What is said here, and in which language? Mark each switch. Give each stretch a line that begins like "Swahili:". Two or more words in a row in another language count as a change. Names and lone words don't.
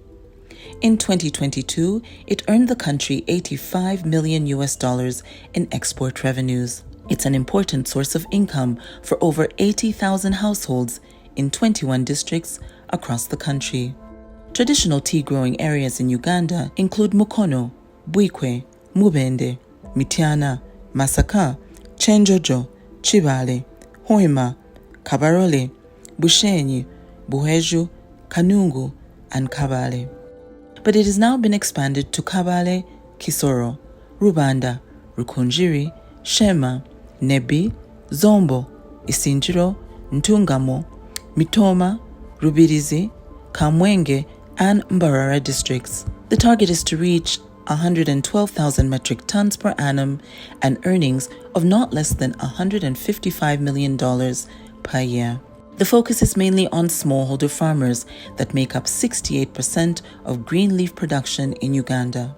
English: In 2022, it earned the country $85 million in export revenues. It's an important source of income for over 80,000 households in 21 districts across the country. Traditional tea-growing areas in Uganda include Mukono, Bwikwe, Mubende, Mityana, Masaka, Chenjojo, Chibale, Hoima, Kabarole, Bushenyi, Buheju, Kanungu, and Kabale. But it has now been expanded to Kabale, Kisoro, Rubanda, Rukunjiri, Shema, Nebi, Zombo, Isinjiro, Ntungamo, Mitoma, Rubirizi, Kamwenge, and Mbarara districts. The target is to reach 112,000 metric tons per annum and earnings of not less than $155 million per year. The focus is mainly on smallholder farmers that make up 68% of green leaf production in Uganda.